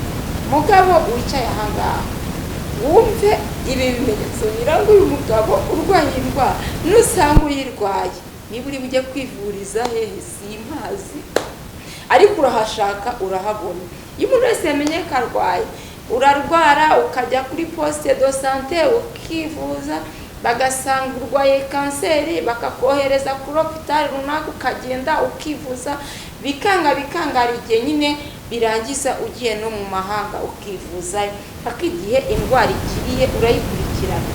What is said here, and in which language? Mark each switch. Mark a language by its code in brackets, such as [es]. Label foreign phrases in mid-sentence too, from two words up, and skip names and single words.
[rw] Mugabo wicaye ahangaha wumve ibi bimenyetso biranga uyu mugabo urwaye indwara, nusanga uyirwaye niba uri bujye kwivuriza hehe simpazi, ariko urahashaka urahabona. Iyo umuntu wese yamenye ko arwaye, urarwara ukajya kuri [fr] poste de santé [rw] ukivuza, bagasanga urwaye kanseri bakakohereza kuri hospital runaka ukagenda ukivuza, bikanga hari igihe nyine birangiza ugiye no mu mahanga ukivuza, paka igihe indwara ikiriye urayikurikirana.